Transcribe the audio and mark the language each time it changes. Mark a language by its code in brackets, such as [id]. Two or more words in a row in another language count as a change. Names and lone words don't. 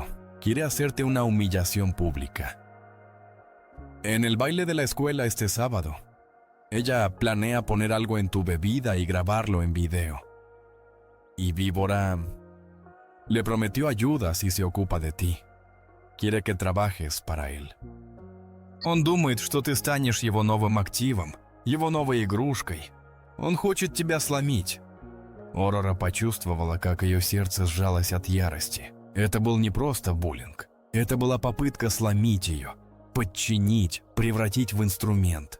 [es] Quiere hacerte una humillación pública. En el baile de la escuela este sábado, ella planea poner algo en tu bebida y grabarlo en video. Y Víbora le prometió ayuda si se ocupa de ti. Quiere que trabajes para él. [ru] Он думает, что ты станешь его новым активом, его новой игрушкой. Он хочет тебя сломить. Орора почувствовала, как ее сердце сжалось от ярости. Это был не просто буллинг. Это была попытка сломить ее, подчинить, превратить в инструмент.